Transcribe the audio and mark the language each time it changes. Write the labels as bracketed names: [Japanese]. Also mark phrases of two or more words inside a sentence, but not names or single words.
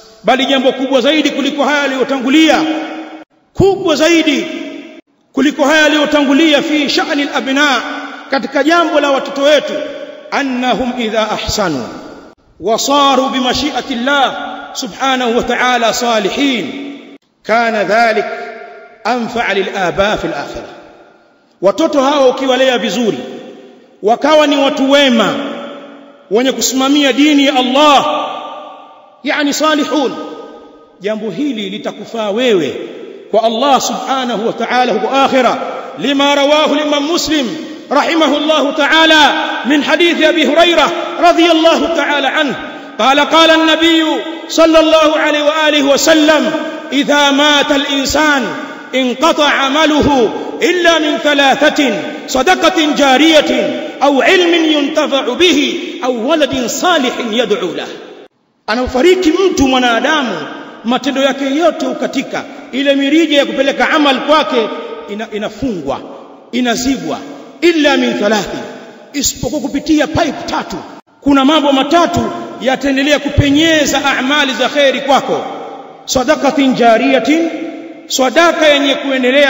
[Swahili] bali jambo kubwa zaidi kuliko haya yaliyotangulia, [Arabic] kubwa zaidi kuliko haya yaliyotangulia في شأن الأبناء, [Swahili] katika jambo la watoto wetu, [Arabic] أنهم إذا أحسنوا وصاروا بمشيئة الله سبحانه وتعالى صالحين كان ذلك أنفع للآباء في الآخرة. [Swahili] Watoto hao ukiwalea vizuri wakawa ni watu wema wenye kusimamia dini ya Allah, yani salihun, jambo hili litakufaa wewe kwa [Arabic] الله سبحانه وتعالى [Swahili] huko akhirah, [Arabic] لما رواه الإمام مسلم رحمه الله تعالى من حديث أبي هريرة رضي الله تعالى عنه قال النبي صلى الله عليه وعلى آله وسلم إذا مات الإنسان انقطع عمله إلا من ثلاثة صدقة جارية أو علم ينتفع به أو ولد صالح يدعو له. [Swahili] Anafariki mtu mwanadamu, matendo yake yote ukatika, ile mirija ya kupeleka amal kwake inafungwa, inazibwa, [Arabic] إلا من ثلاث, [Swahili] isipokuwa kupitia pipe tatu. Kuna mambo matatu yataendelea kupenyeza amali za khairi kwako: [Arabic] صدقة جارية, [Swahili] sadaka yenye kuendelea